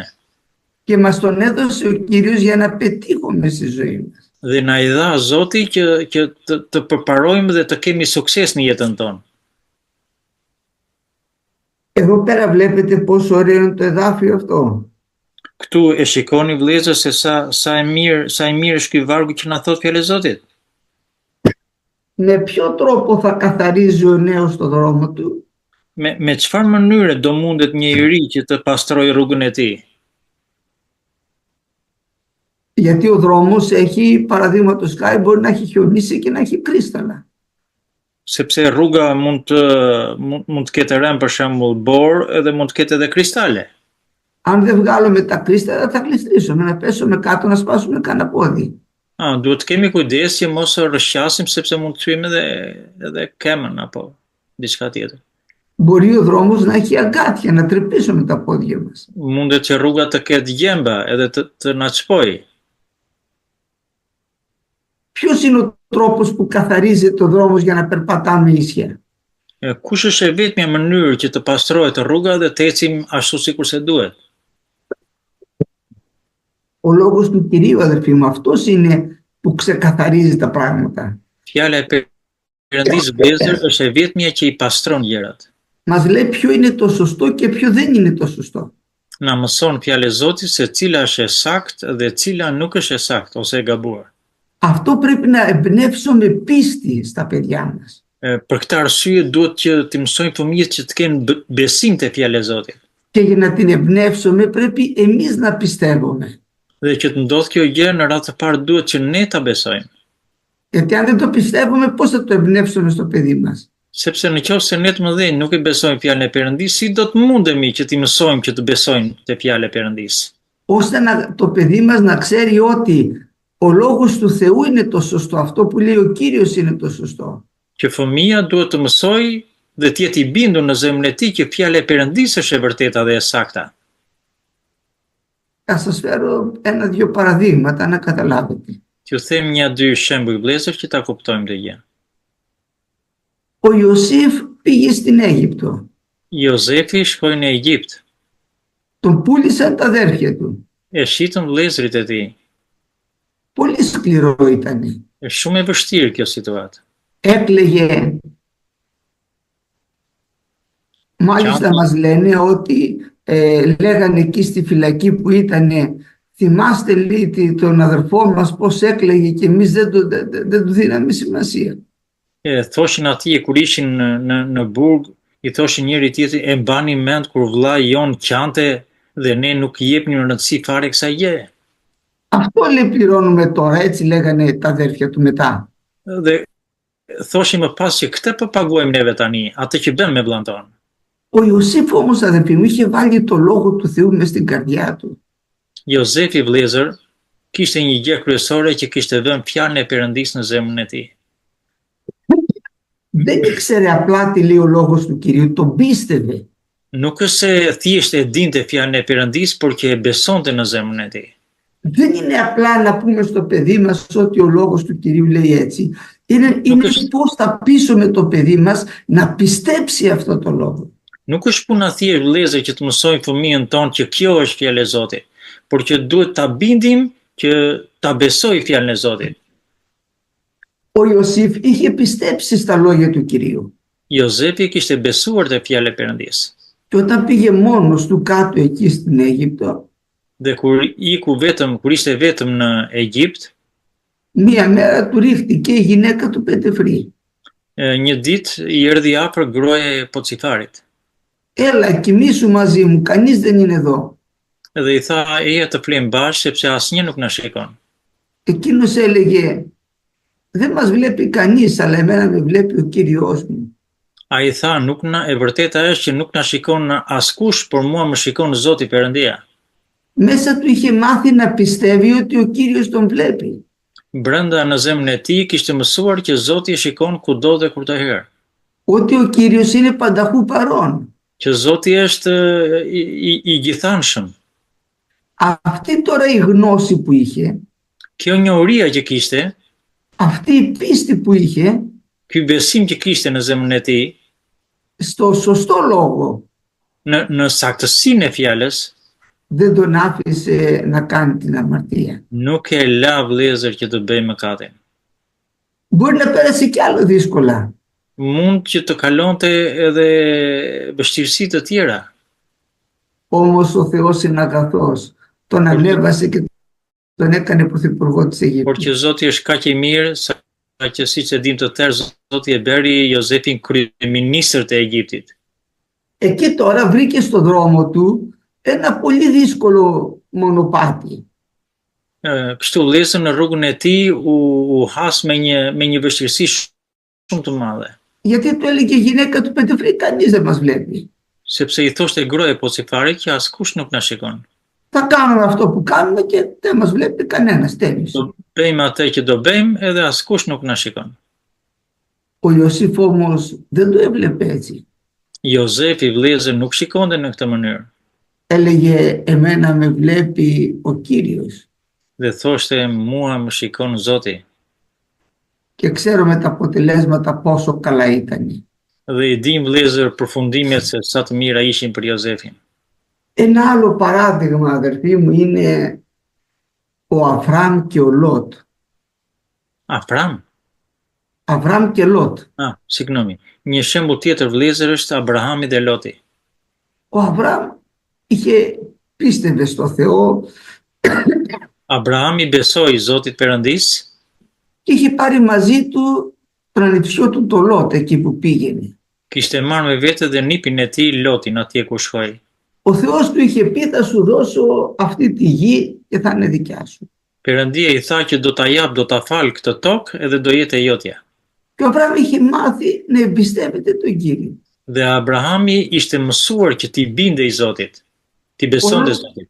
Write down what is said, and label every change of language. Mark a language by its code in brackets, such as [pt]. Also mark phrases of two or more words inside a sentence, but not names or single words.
[el] Και μας τον έδωσε ο Κύριος για να πετύχουμε στη ζωή μας. [sq] Dhe na i dha Zoti që të përparojmë dhe të kemi sukses në jetën tonë. [el] Εδώ πέρα βλέπετε πόσο ωραίο είναι το εδάφιο αυτό. [sq] Këtu e shikoni, vëllezër, se sa e mirë është ky vargu që na thot fjalë e Zotit. [el] Με ποιο τρόπο θα καθαρίζει ο νέος το δρόμο του? [sq] Me çfarë mënyre do mundet një i ri që të pastrojë rrugën e tij? [el] Γιατί ο δρόμος έχει, παραδείγματος χάρη, μπορεί να έχει χιονίσει και να έχει κρίσταλα. [sq] Sepse rruga mund të ketë rënë për shembull borë edhe mund të ketë edhe kristale. [el] Αν δεν βγάλουμε τα κρίσταλα θα γλιστρήσουμε, να πέσουμε κάτω, να σπάσουμε κανένα πόδι. [sq] Duhet të kemi kujdes që mos rrëshqasim sepse mund të thyejmë edhe kemën apo diçka tjetër. [el] Μπορεί ο δρόμος να έχει αγκάθια, να τρυπήσουμε τα πόδια μας. [sq] Mundet që rruga të ketë gjemba edhe të na çpojë. [el] Ποιος είναι ο τρόπος που καθαρίζεται ο δρόμος για να περπατάμε ίσια? [sq] Kush është e vetmja mënyrë që të pastrohet rruga dhe të ecim ashtu sikur se duhet? [el] Ο λόγος του Κυρίου, αδερφοί μου, αυτός είναι που ξεκαθαρίζει τα πράγματα. [sq] Fjala e Perëndisë, vëllezër, është e vetmja që i pastron gjërat. [el] Μας λέει ποιο είναι το σωστό και ποιο δεν είναι το σωστό. [sq] Na mëson fjalë e Zotit se cila është e saktë dhe cila nuk është e saktë ose e gabuar. [el] Αυτό πρέπει να εμπνεύσουμε πίστη στα παιδιά μας. [sq] Për këtë arsye duhet që të mësojmë fëmijët që të kenë besim te fjala e Zotit. [el] Και για να την εμπνεύσουμε πρέπει εμείς να πιστεύουμε. [sq] Dhe që të ndodhë kjo gjë në radhë të parë duhet që ne ta besojmë. [el] Γιατί αν δεν το πιστεύουμε, πώς θα το εμπνεύσουμε στο παιδί μας? [sq] Sepse në qoftë se ne të mëdhenj nuk e besojmë fjalën e Perëndisë, si do të mundemi që t'i mësojmë që të besojnë te fjala e Perëndisë? [el] Ώστε το παιδί μας να ξέρει ότι ο λόγος του Θεού είναι το σωστό, αυτό που λέει ο Κύριος είναι το σωστό. [sq] Që fëmia duhet të mësojë dhe të jetë i bindur në zemrën e tij që fjala e Perëndisë është e vërteta dhe e sakta. [el] Θα σας φέρω ένα-δύο παραδείγματα να καταλάβετε. [sq] T'ju them një-dy shembuj vëllezër që ta kuptojmë këtë gjë. [el] Ο Ιωσήφ πήγε στην Αίγυπτο. [sq] Jozefi shkoi në Egjipt. [el] Τον πούλησαν τα αδέρφια του. [sq] E shitën vëllezërit e tij. [el] Πολύ σκληρό ήταν. [sq] Është shumë e vështirë kjo situatë. [el] Έκλαιγε. Μάλιστα μας λένε ότι λέγανε εκεί στη φυλακή που ήταν, θυμάστε λέει τον αδερφό μας πώς έκλαιγε και εμείς δεν του δίναμε σημασία. [sq] Thoshin atje kur ishin në burg, i thoshin njëri tjetrit, e mbani mend kur vllai jon qante dhe ne nuk i jepnim rëndësi fare kësaj gjëje. [el] Αυτό λέει πληρώνουμε τώρα, έτσι λέγανε τα αδέρφια του μετά. [sq] Dhe thoshin më pas që këtë po paguajmë neve tani, atë që bën me vllahën tonë. [el] Ο Ιωσήφ όμως, αδελφοί μου, είχε βάλει το λόγο του Θεού μες στην καρδιά του. [sq] Jozefi vëllezër kishte një gjë kryesore që kishte vënë fjalën e Perëndisë në zemrën e tij. [el] Δεν ήξερε απλά τι λέει ο λόγος του Κυρίου, τον πίστευε. [sq] Nuk është se thjesht e dinte fjalën e Perëndisë, por që e besonte në zemrën e tij. [el] Δεν είναι απλά να πούμε στο παιδί μας ότι ο λόγος του Κυρίου λέει έτσι. Είναι πώς θα πείσουμε το παιδί μας να πιστέψει αυτό το λόγο. [sq] Nuk është puna thjesht vëllezër që të mësojmë fëmijën tonë që kjo është fjala e Zotit, por që duhet ta bindim që ta besojë fjalën e Zotit. [el] Ο Ιωσήφ είχε πιστέψει στα λόγια του Κυρίου. [sq] Jozefi kishte besuar te fjala e Perëndisë. [el] Και όταν πήγε μόνος του κάτω εκεί στην Αίγυπτο, [sq] Dhe kur ishte vetëm në Egjipt, [el] μία μέρα του ρίχτηκε η γυναίκα του Πετεφρή. [sq] një ditë i erdhi afër gruaja e Pocifarit. [el] Έλα, κοιμήσου μαζί μου, κανείς δεν είναι εδώ. [sq] Dhe i tha, eja të flim bashkë sepse asnjë nuk na shikon. [el] Εκείνος έλεγε, δεν μας βλέπει κανείς, αλλά εμένα με βλέπει ο Κύριος μου. [sq] Ai tha, e vërteta është që nuk na shikon askush, por mua më shikon Zoti Perëndia. [el] Μέσα του είχε μάθει να πιστεύει ότι ο Κύριος τον βλέπει. [sq] Brenda në zemrën e tij kishte mësuar që Zoti e shikon kudo dhe kur të herë. [el] Ότι ο Κύριος είναι πανταχού παρόν. [sq] Që Zoti është i gjithanshëm. [el] Αυτή τώρα η γνώση που είχε, [sq] Kjo njohuria që kishte, [el] αυτή η πίστη που είχε, [sq] ky besim që kishte në zemrën e tij, [el] στο σωστό λόγο, [sq] në saktësinë e fjalës, [el] δεν τον άφησε να κάνει την αμαρτία. [sq] nuk e la vëllezër që të bëjë mëkatin. [el] Μπορεί να πέρασε κι άλλο δύσκολα. [sq] Mund që të kalonte edhe vështirësi të tjera. [el] Όμως ο Θεός είναι αγαθός. Τον ανέβασε και τον έκανε πρωθυπουργό της Αιγύπτου. [sq] Por që Zoti është kaq i mirë sa që siç e dim të tërë, Zoti e bëri Jozefin kryeministër të Egjiptit. [el] Εκεί τώρα βρήκε στο δρόμο του ένα πολύ δύσκολο μονοπάτι. [sq] Kështu vëllezër në rrugën e tij u has me një vështirësi shumë të madhe. [el] Γιατί του έλεγε η γυναίκα του Πετεφρή, κανείς δεν μας βλέπει. [sq] Sepse i thoshte gruaja e Pocifarit që askush nuk na shikon. [el] Θα κάνουμε αυτό που κάνουμε και δεν μας βλέπει κανένας, τέλος. [sq] Do bëjmë atë që do bëjmë edhe askush nuk na shikon. [el] Ο Ιωσήφ όμως δεν το έβλεπε έτσι. [sq] Jozefi vëllezër nuk shikonte në këtë mënyrë. [el] Έλεγε, εμένα με βλέπει ο Κύριος. [sq] Dhe thoshte, mua më shikon Zoti. [el] Και ξέρουμε τα αποτελέσματα πόσο καλά ήταν. [sq] Dhe i dim vëllezër përfundimet se sa të mira ishin për Jozefin. [el] Ένα άλλο παράδειγμα, αδερφοί μου, είναι ο Αβραάμ και ο Λότ. Avram? Αβραάμ και Λότ. Signomi. [sq] Një shembull tjetër vëllezër është Abrahami dhe Loti. [el] Ο Αβραάμ πίστευε στο Θεό [sq] Abrahami besoi Zotit Perëndis [el] και είχε πάρει μαζί του τον ανιψιό του το Λότ εκεί που πήγαινε. [sq] Kishte marrë me vete dhe nipin e tij Lotin atje ku shkoi. [el] Ο Θεός του είχε πει, θα σου δώσω αυτή τη γη και θα είναι δικιά σου. [sq] Perëndia i tha që do ta jap, do ta fal këtë tokë edhe do jetë e jotja. [el] Και ο Αβραάμ είχε μάθει να εμπιστεύεται τον Κύριο. [sq] Dhe Abrahami ishte mësuar që t'i bindej Zotit, t'i besonte Zotit.